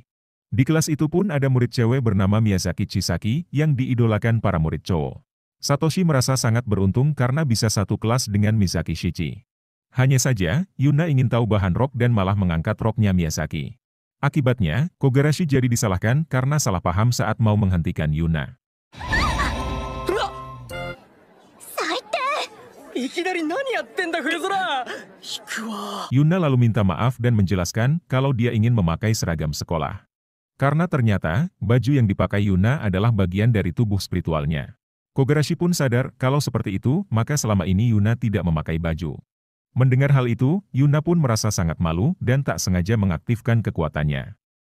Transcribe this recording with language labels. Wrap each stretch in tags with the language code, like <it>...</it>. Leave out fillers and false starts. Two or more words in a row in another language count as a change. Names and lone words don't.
<id>Di kelas itu pun ada murid cewek bernama Miyazaki Chisaki yang diidolakan para murid cowok. Satoshi merasa sangat beruntung karena bisa satu kelas dengan Misaki Shichi. Hanya saja, Yuna ingin tahu bahan rok dan malah mengangkat roknya Miyazaki. Akibatnya, Kogarashi jadi disalahkan karena salah paham saat mau menghentikan Yuna.</id> <ja>最低。いきなり何やってんだ冬空。引くわ。</ja> <id>Yuna lalu minta maaf dan menjelaskan kalau dia ingin memakai seragam sekolah. Karena ternyata, baju yang dipakai Yuna adalah bagian dari tubuh spiritualnya. Kogarashi pun sadar kalau seperti itu, maka selama ini Yuna tidak memakai baju. Mendengar hal itu, Yuna pun merasa sangat malu dan tak sengaja mengaktifkan kekuatannya.</id>